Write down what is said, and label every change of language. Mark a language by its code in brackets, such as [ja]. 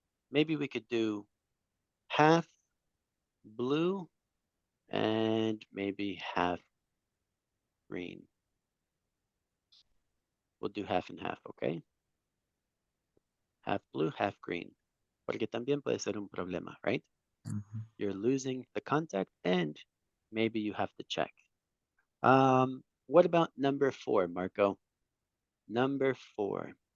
[en] Maybe we could do half blue and maybe half green. We'll do half and half, okay? Half blue, half green. [es] Porque también puede ser un problema, right? [en] You're losing the contact and maybe you have to check. What about number 4, Marco? Number 4.